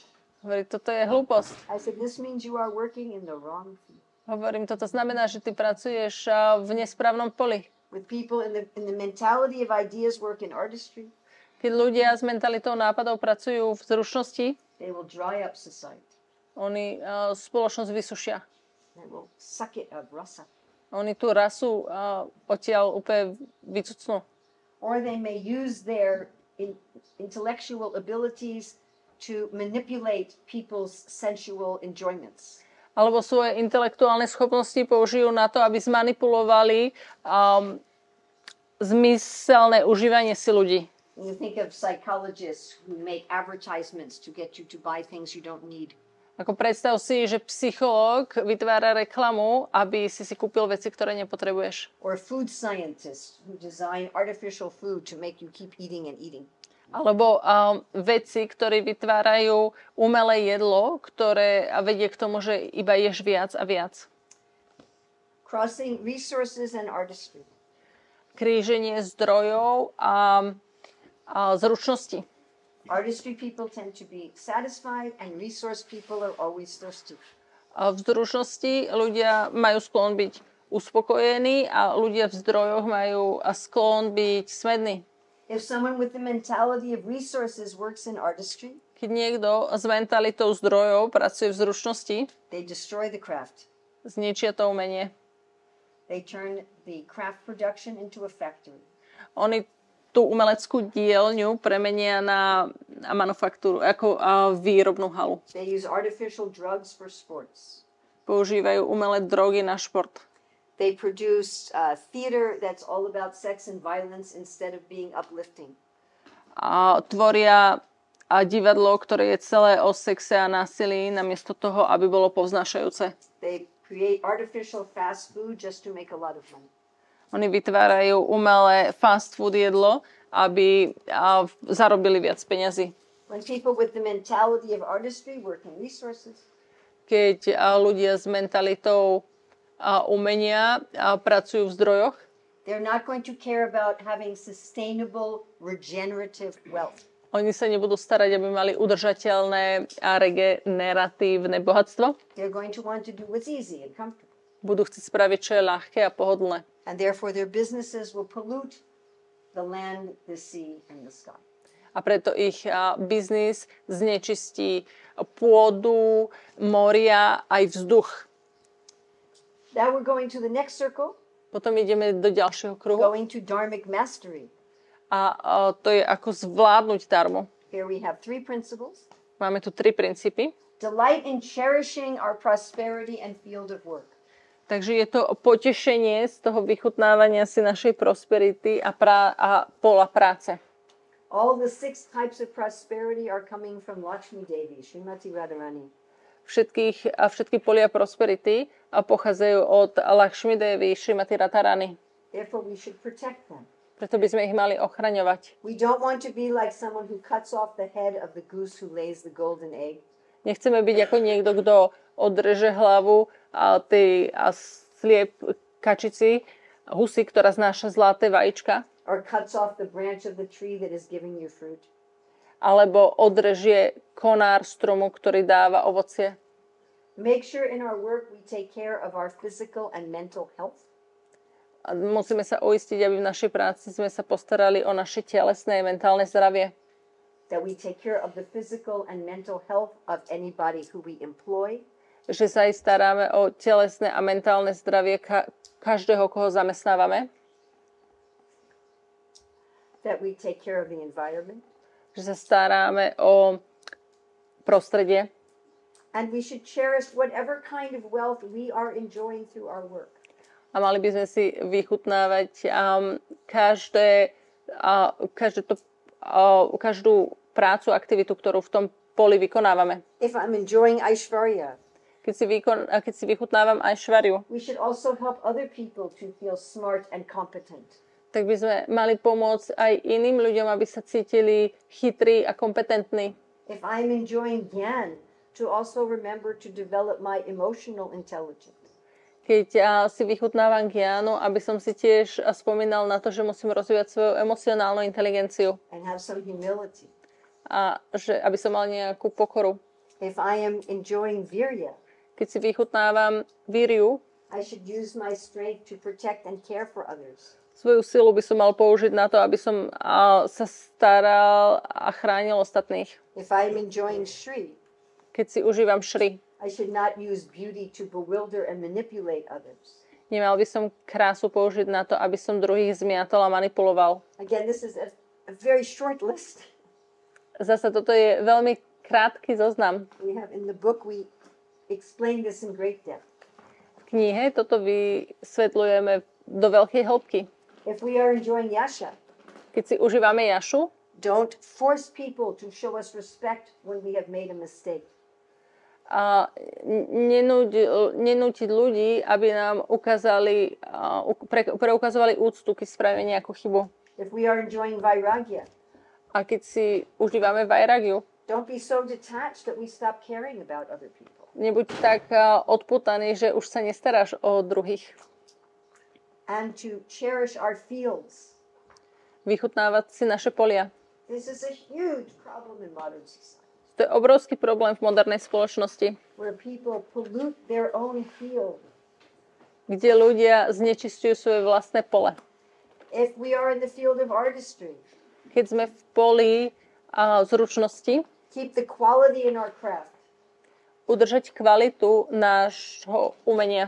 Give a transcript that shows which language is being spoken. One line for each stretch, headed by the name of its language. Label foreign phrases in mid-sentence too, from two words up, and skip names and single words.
Slovak: Hovorí, toto je hlúposť.
English: I said, this means you are working in the wrong field.
Slovak: Hovorím, toto znamená, že ty pracuješ v nesprávnom poli.
English: With people in the mentality of ideas work in artistry,
Slovak: Keď ľudia s mentalitou nápadov pracujú v zručnosti,
English: they will dry up society.
Slovak: oni spoločnosť vysušia.
English: They will suck it of rasa.
Slovak: Oni tú rasu odtiaľ úplne vycucnú.
English: Or they may use their intellectual abilities to manipulate people's sensual enjoyments.
Slovak: Alebo svoje intelektuálne schopnosti použijú na to, aby zmanipulovali zmyselné užívanie si ľudí.
English: You think of psychologists who make advertisements to get you to buy things you don't need.
Slovak: Ako predstav si, že psychológ vytvára reklamu, aby si kúpil veci, ktoré nepotrebuješ.
English: Or food scientists who design artificial food to make you keep eating and eating.
Slovak: Alebo vedci, ktorí vytvárajú umelé jedlo, ktoré vedie k tomu, že iba ješ viac a viac.
English: Crossing resources and artistry.
Slovak: Kríženie zdrojov a zručnosti.
English: Artistry people tend to be satisfied and resource people are always thirsty.
Slovak: V zručnosti ľudia majú sklon byť uspokojení a ľudia v zdrojoch majú sklon byť smední.
English: If someone with the mentality of resources works in artistry,
Slovak: Keď niekto s mentalitou zdrojov pracuje v zručnosti,
English: they destroy the craft.
Slovak: zničia to umenie.
English: They turn the craft production into a factory.
Slovak: Oni tú umeleckú dielňu premenia na manufaktúru, ako výrobnú halu.
English: They use artificial drugs for sports.
Slovak: Používajú umelé drogy na šport.
English: They produce theater that's all about sex and violence instead of being uplifting.
Slovak: Tvoria divadlo, ktoré je celé o sexe a násilí, namiesto toho, aby bolo povznášajúce.
English: They create artificial fast food just to make a lot of money.
Slovak: Oni vytvárajú umelé
English: fast food
Slovak: jedlo, aby zarobili viac peňazí.
English: When people with the mentality of artistry work in resources,
Slovak: Keď ľudia s mentalitou umenia pracujú v zdrojoch,
English: they're not going to care about having sustainable, regenerative wealth.
Slovak: oni sa nebudú starať, aby mali udržateľné a regeneratívne bohatstvo.
English: They're going to want to do what's easy and comfortable.
Slovak: Budú chcieť spraviť, čo je ľahké a pohodlné.
English: And therefore their businesses will pollute the land, the sea, and the sky.
Slovak: A preto ich biznis znečistí pôdu, moria aj vzduch.
English: Now we're going to the next circle,
Slovak: Potom ideme do ďalšieho kruhu.
English: going to dharmic mastery.
Slovak: A to je ako zvládnuť darmu.
English: Here we have 3 principles.
Slovak: Máme tu 3 princípy.
English: Delight in cherishing our prosperity and field of work.
Slovak: Takže je to potešenie z toho vychutnávania si našej prosperity a pola práce.
English: All the 6 types of prosperity are coming from Lakshmi Devi,
Slovak: Šrímatí Ranní. všetky polia prosperity a pochádzajú od Lakšmi déví, Šrímatí Ranní.
English: Therefore, we should protect them.
Slovak: Preto by sme ich mali ochraňovať.
English: We don't want to be like someone who cuts off the head of the goose who lays the golden egg.
Slovak: Nechceme byť ako niekto, kto odreže hlavu a sliep kačici, husy, ktorá znáša zlaté vajíčka.
English: Or cuts off the branch of the tree that is giving you fruit.
Slovak: Alebo odrežie konár stromu, ktorý dáva ovocie.
English: Make sure in our work we take care of our physical and mental health.
Slovak: A musíme sa uistiť, aby v našej práci sme sa postarali o naše telesné a mentálne zdravie.
English: That we take care of the physical and mental health of anybody who we employ.
Slovak: Že sa aj staráme o telesné a mentálne zdravie každého, koho zamestnávame.
English: That we take care of the environment.
Slovak: Že sa staráme o prostredie.
English: And we should cherish whatever kind of wealth we are enjoying through our work.
Slovak: A mali by sme si vychutnávať každú prácu, aktivitu, ktorú v tom poli vykonávame.
English: If I'm enjoying Aishwarya,
Slovak: keď si vychutnávam Aishwaryu,
English: we should also help other people to feel smart and competent.
Slovak: tak by sme mali pomôcť aj iným ľuďom, aby sa cítili chytrí a kompetentní.
English: If I'm enjoying Gyan, to also remember to develop my emotional intelligence.
Slovak: Keď si vychutnávam Gyanu, aby som si tiež spomínal na to, že musím rozvíjať svoju emocionálnu inteligenciu.
English: And have some humility.
Slovak: A že, aby som mal nejakú pokoru.
English: If I am enjoying Virya,
Slovak: keď si vychutnávam Viryu,
English: I should use my strength to protect and care for others.
Slovak: Svoju silu by som mal použiť na to, aby som sa staral a chránil ostatných.
English: If I am enjoying Shri,
Slovak: keď si užívam Šri,
English: I should not use beauty to bewilder and manipulate others.
Slovak: Nemal by som krásu použiť na to, aby som druhých zmiatol a manipuloval.
English: Again, this is a very short list.
Slovak: Zasa toto je veľmi krátky zoznam.
English: We have in the book we explain this in great depth.
Slovak: V knihe toto vysvetľujeme do veľkej hĺbky.
English: If we are enjoying Yasha,
Slovak: keď si užívame Jašu,
English: don't force people to show us respect when we have made a mistake.
Slovak: A nenútiť ľudí, aby nám preukazovali úctu, keď spravíme nejakú chybu.
English: If we are enjoying Vairagya,
Slovak: a keď si užívame Vairagiu,
English: don't be so detached that we stop caring about other people.
Slovak: Nebuď tak odpútaný, že už sa nestaráš o druhých.
English: And to cherish our fields.
Slovak: Vychutnávať si naše polia.
English: This is a huge problem in modern society.
Slovak: To je obrovský problém v modernej spoločnosti.
English: Where people pollute their own field.
Slovak: Kde ľudia znečistujú svoje vlastné pole.
English: If we are in the field of artistry.
Slovak: Keď sme v poli zručnosti.
English: Keep the quality in our craft.
Slovak: Udržať kvalitu nášho umenia.